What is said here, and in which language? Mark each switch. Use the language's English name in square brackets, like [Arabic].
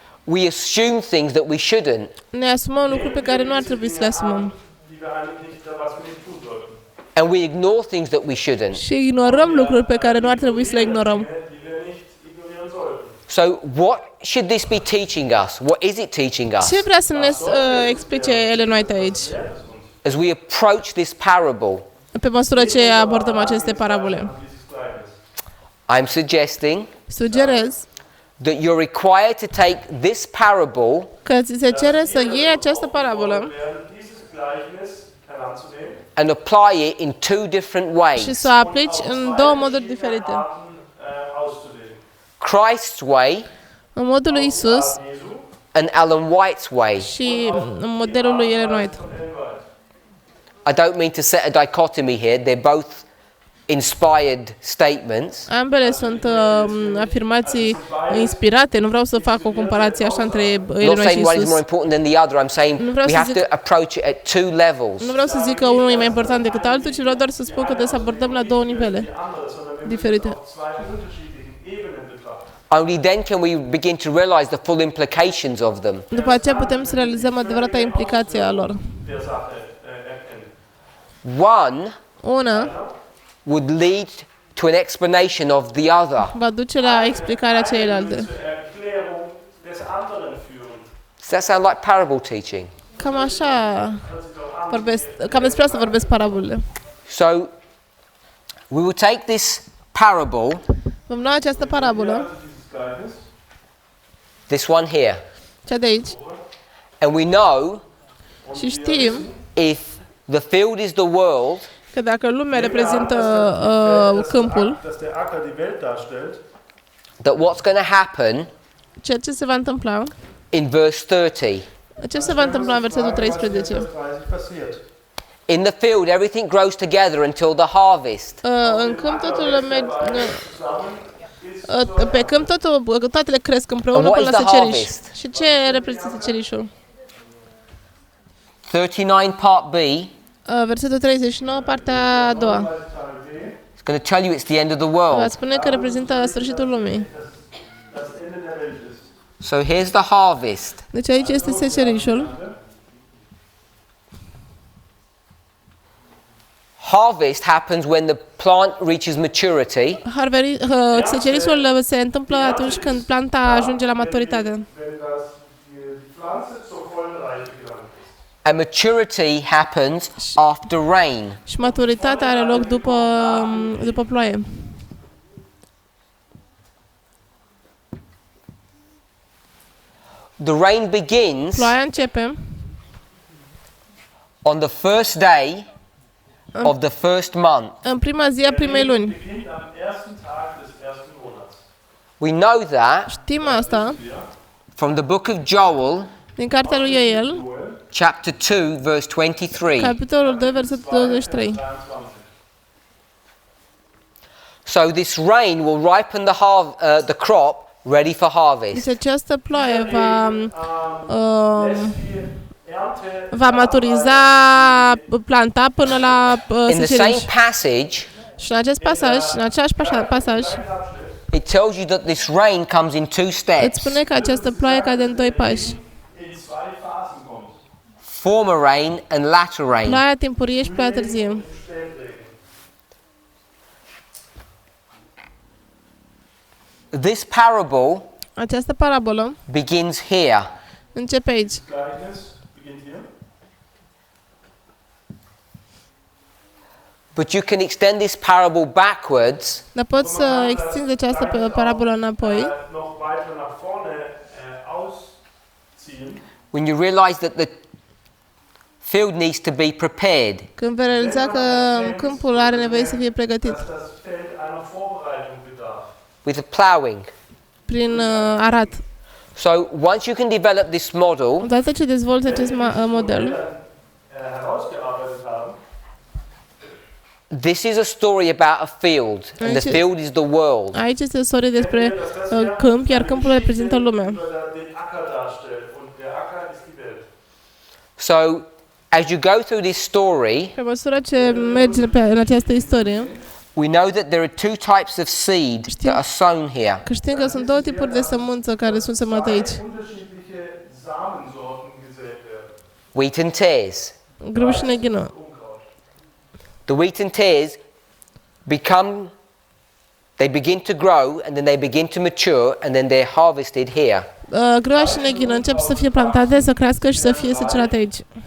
[English] we assume things that we shouldn't. [Romanian] ne asumăm lucruri pe care nu ar trebui să le asumăm. [German] die wir eigentlich nicht, was wir nicht tun sollten, [English] And we ignore things that we shouldn't. [Romanian] Și ignorăm lucruri pe care nu ar trebui să le ignorăm. [German] die wir nicht ignorieren sollten. [English] So, what should this be teaching us? What is it teaching us? [Romanian] Ce vrea să ne explice Ellen White aici? [English] As we approach this parable, [Romanian] Pe măsură ce abordăm aceste parabole. [German] Dieses Gleichnis. [English] I'm suggesting [Romanian] Sugerez [English] that you're required to take this parable [Romanian] că ți se cere să iei această parabolă [German] Werden dieses Gleichnis heranzunehmen, [English] and apply it in two different [Romanian] și [English] ways. [Romanian] să o aplici în două moduri diferite. [German] Arten auszulegen. [English] Christ's way [Romanian] În modul lui Isus [German] Jesu [English] and Ellen White's way. [Romanian] și în modelul lui Ellen White. [German] und Ellen White. [English] I don't mean to set a dichotomy here. They're both inspired statements. [Romanian] Ambele sunt afirmații inspirate. Nu vreau să fac o comparație așa între [English] I'm not [Romanian] Ellen White și [English] saying one is more [Romanian] Isus. [English] important than the other. I'm saying [Romanian] Nu vreau [English] we [Romanian] să [English] have [Romanian] zic- [English] to approach it at two levels. [Romanian] Nu vreau să zic că unul e mai important decât altul, ci vreau doar să spun că trebuie să abordăm la două nivele [German] Andere, sondern wir müssen [Romanian] diferite. [German] auf zwei unterschiedlichen Ebenen betrachten. [English] Only then can we begin to realize the full implications of them. [Romanian] După aceea putem să realizăm adevărata implicație a lor. [German] Der Sache erkennen. [English] One [Romanian] Una [English] would lead to an explanation of the other. [Romanian] va duce la explicarea celelalte. [German] Zur Erklärung des anderen führen. [English] Does that sound like parable teaching? [Romanian] Cam așa vorbesc, cam despre asta vorbesc parabolele. [English] So we will take this parable, [Romanian] Vom lua această parabolă, [German] Dieses Gleichnis. [English] this one here, [Romanian] cea de aici, [English] and we know [Romanian] și știm [English] if the field is the world, [Romanian] că dacă lumea reprezintă câmpul, [German] Dass der Acker die Welt darstellt, [English] that what's going to happen [Romanian] ceea ce se va întâmpla, [English] in verse 30. [Romanian] ce se va întâmpla în versetul [English] was in 13? [German] Vers 30 passiert. [English] In the field, everything grows together until the harvest. [Romanian] În câmp totul pe câmp toate le cresc împreună [English] And what [Romanian] până [English] is [Romanian] la [English] the [Romanian] seceriș. [English] harvest? [Romanian] Și ce reprezintă secerișul? [English] 39 part B, [Romanian] Versetul 39, partea a doua. [German] Teil B, [English] it's going to tell you it's the end of the [Romanian] Va [English] world. [Romanian] spune că reprezintă sfârșitul lumii. [German] das Ende der Welt ist. [English] So here's the harvest. [Romanian] Deci aici este secerișul. [English] Harvest happens when the plant reaches maturity, [Romanian] Secerișul se întâmplă atunci când planta ajunge la maturitate. [German] Wenn die Pflanze zur vollen Reife gelangt ist. [English] and maturity happens after rain. [Romanian] Și maturitatea are loc după ploaie. [English] The rain begins [Romanian] Ploaia începe [English] on the first day of the first month. [Romanian] în prima zi a primei luni. [German] Beginnt am ersten Tag des ersten Monats. [English] We know that [Romanian] Știm asta [English] from the book of Joel, [Romanian] din cartea lui Ioel, [English] chapter 2, verse 23. [Romanian] capitolul 2, versetul 23. 22. [English] So this rain will ripen the crop ready for harvest. [Romanian] Deci această ploaie [German] Lässt die Ernte [Romanian] va maturiza planta până la [English] In the same [Romanian] seceriș. [English] passage, [Romanian] Și în acest pasaj, în același pasaj, [English] it tells you that this rain comes in two [Romanian] îți [English] steps. [Romanian] spune că această ploaie cade în doi pași. [German] in zwei Phasen kommt. [English] Former rain and latter rain. [Romanian] Ploaia timpurie și ploaia târzie. [German] Spätregen. [English] This parable [Romanian] Această parabolă [English] begins here. [Romanian] începe aici. [German] Gleichnis beginnt hier. [English] But you can extend this parable backwards [Romanian] Dar poți să extinzi această parabolă înapoi [German] Noch weiter nach vorne ausziehen. [English] when you realize that the field needs to be prepared. [Romanian] când vei realiza că câmpul are nevoie să fie pregătit [German] Dass das Feld einer Vorbereitung bedarf. [English] With plowing. [Romanian] prin arat. [English] So once you can develop this model, [Romanian] Odată ce dezvolți acest model, [German] Herausgearbeitet haben, [English] this is a story about a field, and the field is the world. [Romanian] aici este o istorie despre câmp, iar câmpul reprezintă lumea. [German] den Acker darstellt und der Acker ist die Welt. [English] So as you go through this story, [Romanian] Pe măsură ce mergi în această istorie, [English] we know that there are two types of seed that are sown here. [Romanian] că știm că sunt două tipuri de sămânță care sunt semnate aici. [German] Unterschiedliche Samensorten gesät werden. [English] Wheat and tares. [Romanian] Grâu și neghină. [German] Unkraut. [English] The wheat and tares they begin to grow, and then they begin to mature, and then they're harvested here. [Romanian] Grâa și neghină încep să fie plantate, să crească și să fie secerate aici.